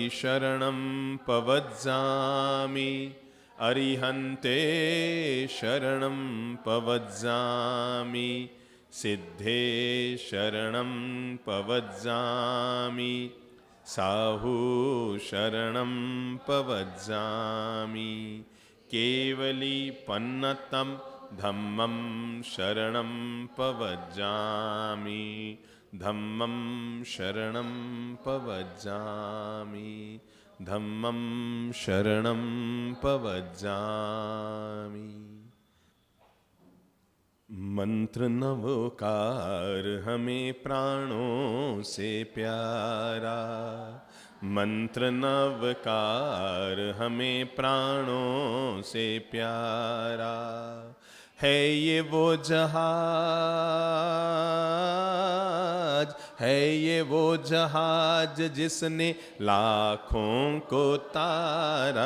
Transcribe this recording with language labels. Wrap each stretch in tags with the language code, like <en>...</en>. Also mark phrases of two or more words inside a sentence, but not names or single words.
<pra>शरणं पवज्जामि अरिहन्ते शरणं पवज्जामि सिद्धे शरणं पवज्जामि साहू शरणं पवज्जामि केवली पन्नतं धम्मं शरणं पवज्जामि धम्मं शरणं पवज्जामि धम्मं शरणं</pra> <hi>पवज्जामि मंत्र नवकार हमें प्राणों से प्यारा मंत्र नवकार हमें प्राणों से प्यारा है ये वो जहाज है ये वो जहाज जिसने लाखों को तारा।</hi>